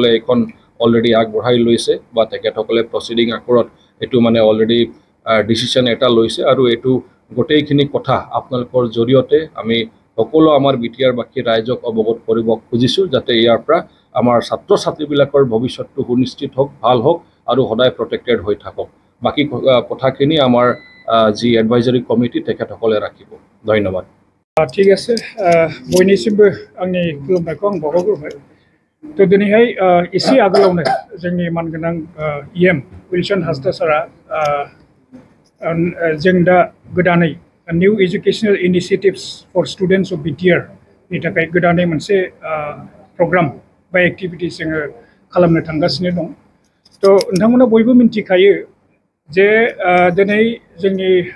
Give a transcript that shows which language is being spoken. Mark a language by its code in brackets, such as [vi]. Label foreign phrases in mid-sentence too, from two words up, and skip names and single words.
[as] এইখন অলৰেডি আগবঢ়াই লৈছে বা তেখেতসকলে প্ৰচিডিং আকৰত এইটো মানে অলৰেডি ডিচিশ্যন এটা লৈছে আৰু এইটো গোটেইখিনি কথা আপোনালোকৰ জৰিয়তে আমি সকলো আমাৰ BTR বাকী ৰাইজক অৱগত কৰিব খুজিছোঁ যাতে ইয়াৰ পৰা আমাৰ ছাত্ৰ ছাত্ৰীবিলাকৰ ভৱিষ্যতটো সুনিশ্চিত হওক ভাল হওক আৰু সদায় প্ৰটেক্টেড হৈ থাকক বাকী কথাখিনি আমাৰ যি [en] advisory committee [as] তেখেতসকলে ৰাখিব ধন্যবাদ ঠিক আছে [brx] বয়निसिमबो आंनि खुलुमनायखौ आं बावहरग्रोबाय तो दिनैहाय एसे आगोलावनो जोंनि मानगोनां EM विल्सन हासदा सारा जों दा गोदानै [en] new educational initiatives for students of BTR [brx] नि थाखाय गोदानै मोनसे प्रग्राम बा एक्टिविटिस जोङो खालामनो थांगासिनो दं तो नोंथांमोना बयबो मिन्थिखायो जे दिनै जोंनि